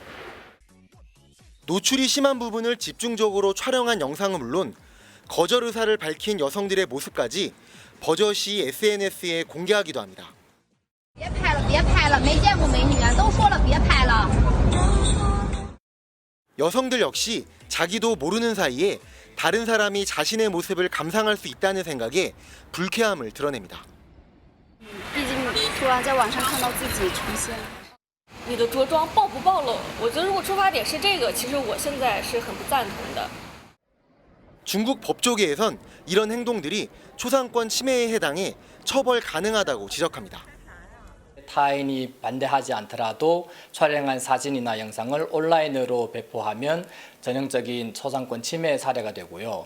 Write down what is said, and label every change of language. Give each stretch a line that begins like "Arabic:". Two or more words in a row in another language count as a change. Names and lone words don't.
Korean: 노출이 심한 부분을 집중적으로 촬영한 영상은 물론 거절 의사를 밝힌 여성들의 모습까지 버젓이 SNS에 공개하기도 합니다. 여성들 역시 자기도 모르는 사이에 다른 사람이 자신의 모습을 감상할 수 있다는 생각에 불쾌함을 드러냅니다.
Chinese: 毕竟突然在网上看到自己重现，你的着装暴不暴露？我觉得如果出发点是这个，其实我现在是很不赞同的。
Korean: 중국 법조계에선 이런 행동들이 초상권 침해에 해당해 처벌 가능하다고 지적합니다. 타인이 반대하지 않더라도 촬영한 사진이나 영상을 온라인으로 배포하면 전형적인 초상권 침해 사례가 되고요.